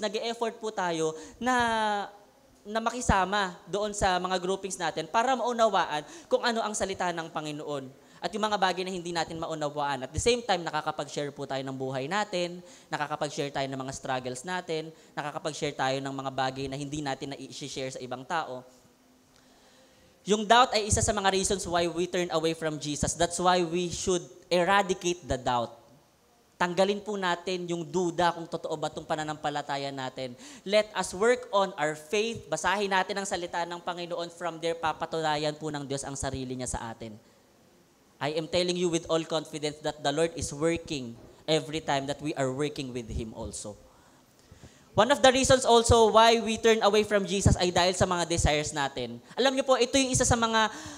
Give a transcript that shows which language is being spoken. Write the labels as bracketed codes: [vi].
[tl] Nag-e-effort po tayo na makisama doon sa mga groupings natin para maunawaan kung ano ang salita ng Panginoon. At yung mga bagay na hindi natin maunawaan. [en] At the same time, [tl] nakakapag-share po tayo ng buhay natin, nakakapag-share tayo ng mga struggles natin, nakakapag-share tayo ng mga bagay na hindi natin na-share sa ibang tao. Yung doubt ay isa sa mga [en] reasons why we turn away from Jesus. That's why we should eradicate the doubt. [tl] Tanggalin po natin yung duda kung totoo ba itong pananampalataya natin. [en] Let us work on our faith. [tl] Basahin natin ang salita ng Panginoon. [en] From there, [tl] papatunayan po ng Diyos ang sarili niya sa atin. [en] I am telling you with all confidence that the Lord is working every time that we are working with Him also. One of the reasons also why we turn away from Jesus [tl] ay dahil sa mga desires natin. Alam niyo po, ito yung isa sa mga